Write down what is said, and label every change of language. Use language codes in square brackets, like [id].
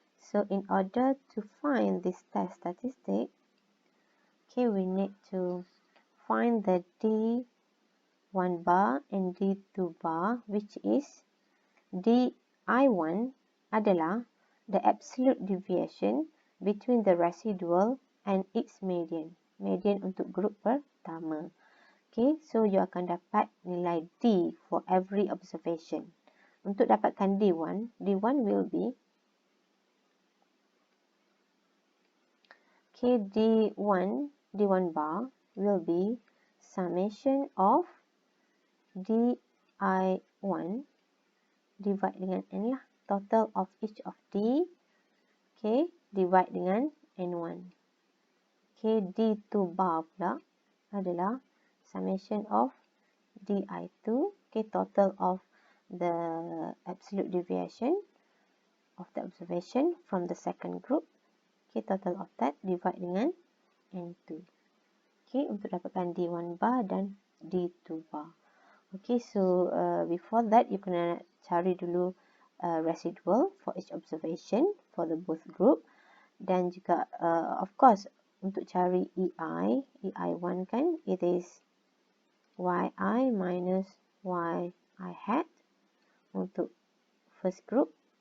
[en] So in order to find this test statistic, okay, we need to find the D1 bar and D2 bar, which is DI1 [ms] adalah [en] the absolute deviation between the residual and its median. [ms] Median untuk grup pertama. [en] Okay, so you [ms] akan dapat nilai [en] D for every observation. [ms] Untuk dapatkan [en] D1 will be okay, D1 bar will be summation of DI1 divide [ms] dengan [en] N lah. Total of each of D, okay, divide [ms] dengan [en] N1. Okay, D2 bar [ms] pula adalah [en] summation of DI2, okay, total of the absolute deviation of the observation from the second group. Okay, total of that divide [ms] dengan [en] N2. [ms] Okay, untuk dapatkan D1 bar dan D2 bar. [en] Okay, so before that, you [ms] kena cari dulu [en] residual for each observation for the both group. [ms] Dan juga, [en] of course, [ms] untuk cari [en] EI1 [ms] kan, [en] it is YI minus YI hat [ms] untuk [en] first group.